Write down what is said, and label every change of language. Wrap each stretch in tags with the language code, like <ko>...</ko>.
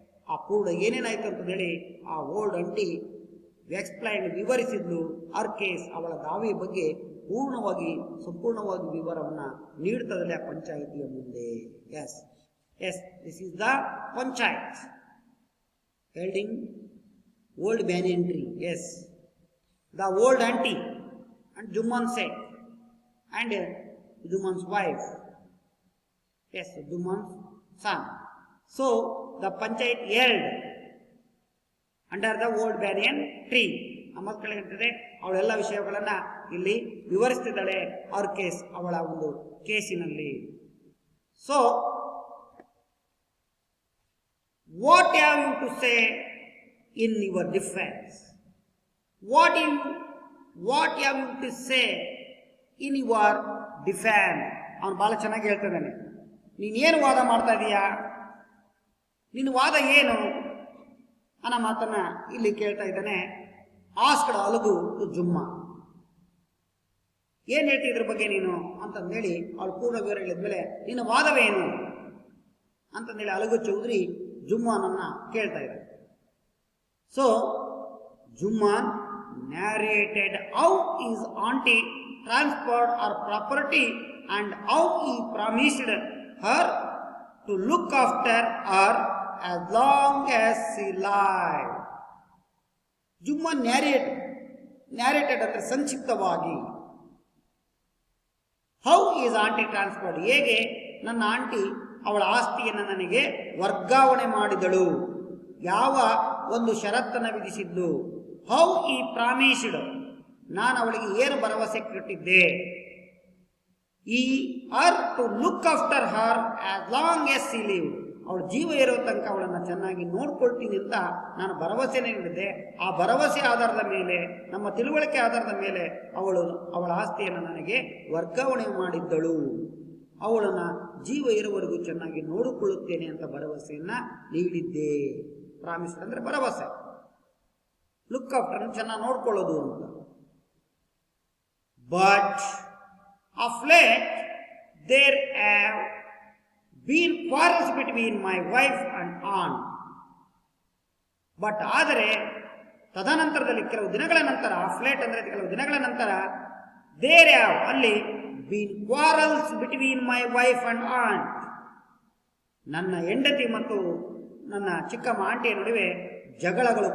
<kn>ಆ ಪೂರ್ಣ ಏನೇನಾಯ್ತು ಅಂತಂದೇಳಿ ಆ</kn> <en>old aunty explain,</en> <kn>ವಿವರಿಸಿದ್ಲು.</kn> <en>ಅವರ್ ಕೇಸ್,</en> <kn>ಅವಳ ದಾವೆ ಬಗ್ಗೆ ಪೂರ್ಣವಾಗಿ ಸಂಪೂರ್ಣವಾಗಿ ವಿವರವನ್ನು ನೀಡ್ತದಲ್ಲ ಆ ಪಂಚಾಯಿತಿಯ ಮುಂದೆ.</kn> <en>Yes yes this is the panchayat holding old banyan tree. Yes the old aunty and Juman said, and Juman's wife, yes, Juman's son. So the panchayat held under the old banyan tree.</en> <kn>ನಮ್ಮ ಕೆಳಗಿರ್ತದೆ ಅವಳೆಲ್ಲ ವಿಷಯಗಳನ್ನ ಇಲ್ಲಿ ವಿವರಿಸ್ತಿದ್ದಾಳೆ ಅವ್ರ ಕೇಸ್, ಅವಳ ಒಂದು ಕೇಸಿನಲ್ಲಿ.</kn> <en>So what have you to say in your defence? What have you to say in your defence?</en> <kn>ಅವನು ಬಹಳ ಚೆನ್ನಾಗಿ ಹೇಳ್ತಿದ್ದಾನೆ. ನೀನೇನು ವಾದ ಮಾಡ್ತಾ ಇದೀಯಾ, ನಿನ್ನ ವಾದ ಏನು ಅನ್ನೋ ಮಾತನ್ನ ಇಲ್ಲಿ ಕೇಳ್ತಾ ಇದ್ದಾನೆ. ಆಸ್ಕಡ್ ಅಲಗು ಜುಮ್ಮ, ಏನ್ ಹೇಳ್ತಿ ಇದ್ರ ಬಗ್ಗೆ ನೀನು ಅಂತಂದೇಳಿ ಅವಳು ಪೂರ್ಣ ವಿವರ ಹೇಳಿದ್ಮೇಲೆ ನಿನ್ನ ವಾದವೇನು ಅಂತಂದೇಳಿ ಅಲಗು ಚೌಧರಿ ಜುಮ್ಮಾನನ್ನ ಕೇಳ್ತಾ ಇದ್ದಾರೆ.</kn> <en>So Jumman narrated how his auntie transferred her property and how he promised her to look after her as long as she lived.</en> <kn>ಜುಮ್ಮಾ ನ್ಯಾರೇಟೆಡ್ ಅಂದರೆ ಸಂಕ್ಷಿಪ್ತವಾಗಿ,</kn> <en>how his aunty transferred,</en> <kn>ಹೇಗೆ ನನ್ನ ಆಂಟಿ ಅವಳ ಆಸ್ತಿಯನ್ನು ನನಗೆ ವರ್ಗಾವಣೆ ಮಾಡಿದಳು, ಯಾವ ಒಂದು ಷರತ್ತನ್ನು ವಿಧಿಸಿದ್ಲು.</kn> <en>how he promised,</en> <kn>ನಾನು ಅವಳಿಗೆ ಏನು ಭರವಸೆ ಕೊಟ್ಟಿದ್ದೆ.</kn> <en>ಈ are to look after her as long as she live,</en> <kn>ಅವಳ ಜೀವ ಇರೋ ತನಕ ಅವಳನ್ನು ಚೆನ್ನಾಗಿ ನೋಡ್ಕೊಳ್ತೀನಿ ಅಂತ ನಾನು ಭರವಸೆ ನೀಡಿದ್ದೆ. ಆ ಭರವಸೆ ಆಧಾರದ ಮೇಲೆ, ನಮ್ಮ ತಿಳುವಳಿಕೆ ಆಧಾರದ ಮೇಲೆ ಅವಳ ಆಸ್ತಿಯನ್ನು ನನಗೆ ವರ್ಗಾವಣೆ ಮಾಡಿದ್ದಳು. ಅವಳನ್ನು ಜೀವ ಇರುವವರೆಗೂ ಚೆನ್ನಾಗಿ ನೋಡಿಕೊಳ್ಳುತ್ತೇನೆ ಅಂತ ಭರವಸೆಯನ್ನ ನೀಡಿದ್ದೆ. ಪ್ರಾಮಿಸ್ ಅಂದ್ರೆ ಭರವಸೆ, ಲುಕ್ ಆಫ್ಟರ್ ಚೆನ್ನಾಗಿ ನೋಡ್ಕೊಳ್ಳೋದು ಅಂತ.</kn> <en>But of late there have been quarrels between my wife and aunt.</en> <kn>But ಆದರೆ ತದನಂತರದಲ್ಲಿ ಕೆಲವು ದಿನಗಳ ನಂತರ, ಫ್ಲೇಟ್ ಅಂದರೆ ಕೆಲವು ದಿನಗಳ ನಂತರ, ದೇರ್ ಹ್ಯಾವ್ ಅಲ್ಲಿ</kn> <en>been quarrels between my wife and aunt,</en> <kn>ನನ್ನ ಹೆಂಡತಿ ಮತ್ತು ನನ್ನ ಚಿಕ್ಕಮ್ಮ ಆಂಟಿಯ ನಡುವೆ ಜಗಳಗಳು.</kn>